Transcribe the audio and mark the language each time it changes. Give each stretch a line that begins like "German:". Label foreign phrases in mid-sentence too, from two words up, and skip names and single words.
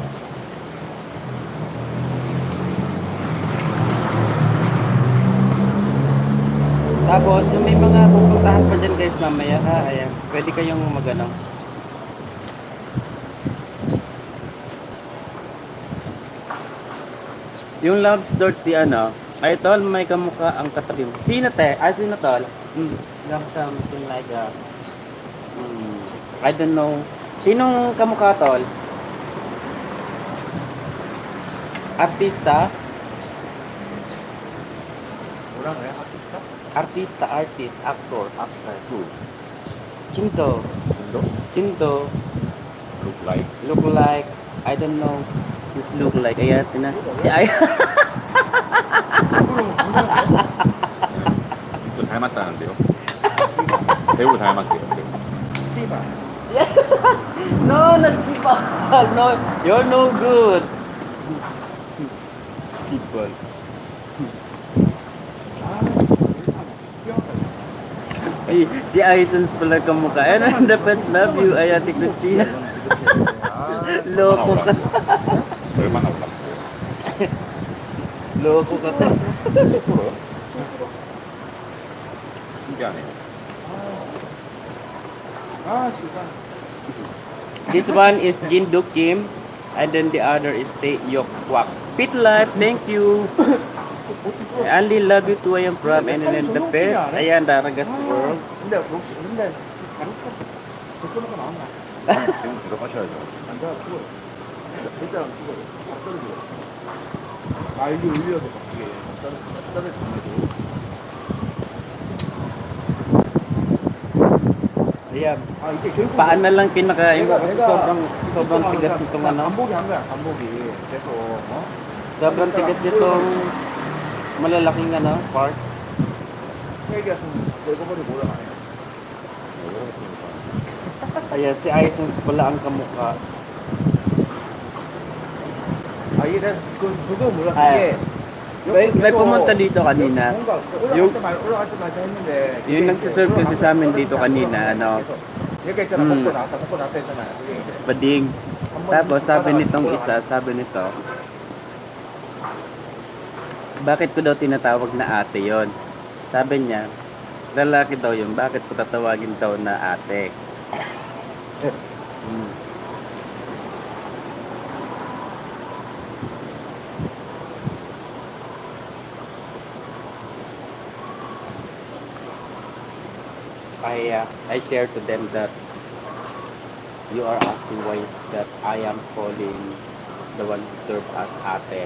Filipino: Tapos, yung may mga pupuntahan pa dyan guys mamaya ha. Ayan, pwede kayong magano. Yung Love's Dirty ano, ay tol, may kamukha ang katabi mo. Sino te? Ay, sino tol?
English: Lang something like I don't know.
Filipino: Sinong kamukha tol? Artista?
Korean: 뭐라 그래? 아티스타?
English: Artista, artist, actor. Who? Chinto.
Korean: 너?
English: Chinto. Look like? Look like, I don't know. Just look like,
Filipino: ayan, tina. Si Ay.
Korean: 또 닮았다는데요? 배우 닮았대요. 배우. 씨발.
English: No, not sipal. No, you're no good. Sipal.
Filipino: Ay, si Aisons pala kamukha.
English: And the best love you,
Filipino: ay Ate Christina. Loko ka.
Korean: 얼마나 올랐어요?
Filipino: Loko ka to.
Korean: 신기하네요. 아, 씨발.
English: This one is Jinduk Kim. And then the other is Tae Yok Kwak. Pit life, thank you. I only love you too, I am from. And then the pets. Ayan, Daragas World.
Korean: 근데 혹시 근데 잘했어. 댓글가 나왔나? 지금 들어가셔야죠. 안 돼, 죽어. 일단 죽어. 떨어져. 아, 이게 울려도 갑자기 떨어져.
Filipino: Ayan.
Korean: 아, 이게 결국
Filipino: Paan na lang kinakain ko kasi sobrang tigas nitong ano.
Korean: 반복이 한 거야, 반복이. 계속 어?
Filipino: Sobrang tigas nitong malalaking ano, parts.
Korean: 얘기 같은 내거버리 몰아가네. 왜 그러겠습니까?
Filipino: Ayan, si Aisons pala ang kamukha.
Korean: 아, 이게 내가 그거 몰랐어. 아,
Filipino: may pumunta dito kanina.
Korean: 올라갈 때마다 했는데
Filipino: Yung nagsiserve kasi sa amin dito kanina, ano,
Korean: 얘가 있잖아. 먹고 나왔다 했잖아. 그게 이제
Filipino: bading. Tapos sabi nitong isa, sabi nito, bakit ko daw tinatawag na ate yon? Sabi niya, lalaki daw yun, bakit ko tatawagin daw na ate?
English: I shared to them that you are asking why is that I am calling the one who served as ate.